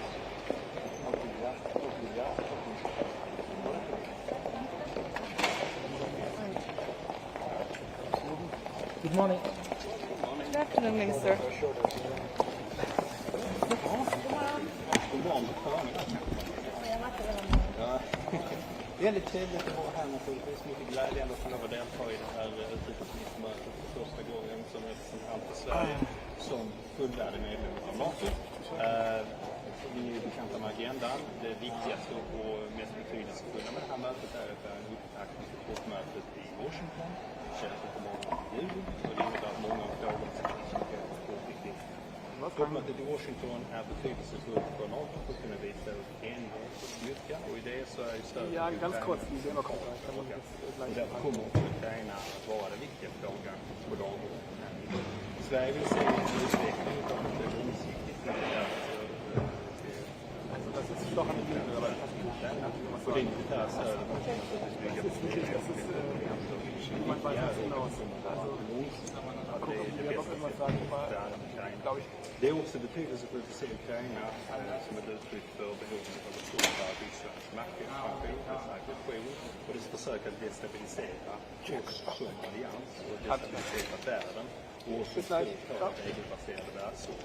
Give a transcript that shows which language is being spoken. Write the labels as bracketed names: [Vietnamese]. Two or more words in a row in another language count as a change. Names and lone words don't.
[English] Good morning. Good afternoon, Minister. [Swedish] Det är lite trevligt att vara här naturligtvis. Mycket glädjande att få delta i det här utrikesministermötet för första gången som representant för Sverige som fullvärdig medlem av NATO. Vi är bekanta med agendan. Det viktigaste och mest betydelsefulla med det här mötet är att det är en upptakt till toppmötet i Washington. Det känns på måndag i juli och det innebär att många av frågorna som är viktigt. Toppmötet i Washington är betydelsefullt för NATO för att kunna visa upp enighet och styrka och i det så är ju stödet [German] Ja, ganz kurz, die sehen wir [Swedish] och därför kommer också Ukraina att vara den viktiga frågan på dagordningen. Sverige vill se en utveckling av ett långsiktigt och det militära stödet det är också betydelsefullt att se Ukraina som ett uttryck för behovet av att stoppa Rysslands maktexpansion och dess försök att destabilisera oss som allians och destabilisera världen och också för regelbaserade världsordning.